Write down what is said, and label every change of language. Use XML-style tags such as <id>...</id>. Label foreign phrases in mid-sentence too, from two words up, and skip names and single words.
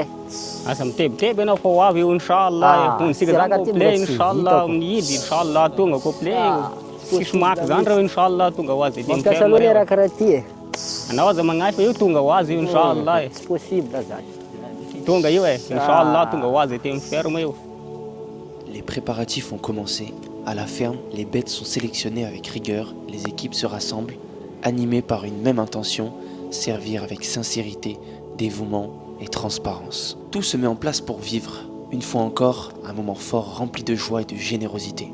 <mg>Asa mitebiteby ianao fa ho avy io</mg> <ar>inshallah.</ar> <mg>Ondsika zany complet</mg> <ar>inshallah</ar> <mg>amin'ny idy</mg> <ar>inshallah</ar> <mg>tonga complet. Tsisy maky zany reo</mg> <ar>inshallah</ar> <mg>tonga ho azy. Mampiasa aloha raha karaha ty. Anao aza magnahy fa io tonga ho azy io</mg> <ar>inshallah.</ar> <mg>Tsy possible zany. Tonga io</mg> <ar>inshallah</ar> <mg>tonga ho azy ty ferme io.</mg> <fr>Les préparatifs ont commencé. À la ferme, les bêtes sont sélectionnées avec rigueur, les équipes se rassemblent, animées par une même intention, servir avec sincérité, dévouement et transparence. Tout se met en place pour vivre. Une fois encore, un moment fort rempli de joie et de générosité.</fr>